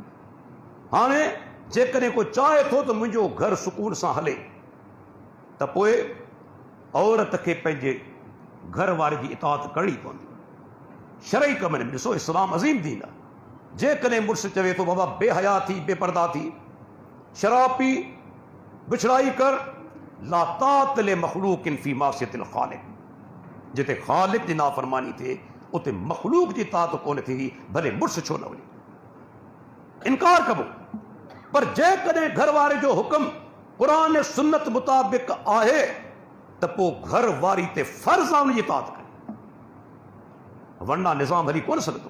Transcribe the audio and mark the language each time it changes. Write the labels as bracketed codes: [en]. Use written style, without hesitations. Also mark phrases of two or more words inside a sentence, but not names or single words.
[sd] हाणे जेकॾहिं को चाहे थो त मुंहिंजो घर सुकून सां हले, त पोइ औरत खे पंहिंजे घर वारे जी इताअत करणी पवंदी। शरई कमनि में ॾिसो, इस्लाम अज़ीम दीन आहे। जेकॾहिं मुड़ुस चवे थो बाबा बेहया थी, बेपर्दा थी, शराब पी, बिछड़ाई कर, [ar] لا طاعة ل مخلوق في معصية الخالق, [sd] जिते ख़ालिक जी नाफ़रमानी थिए उते मखलूक जी ताअत कोन थींदी, भले मुड़ुस छो न वञे। इनकार कबो। पर जेकॾहिं घर वारे जो हुकुम क़ुरान ऐं सुन्नत मुताबिक़ आहे त पोइ घर वारी ते फ़र्ज़ आहे उनजी ताअत करे, वरना निज़ाम हली कोन सघंदो।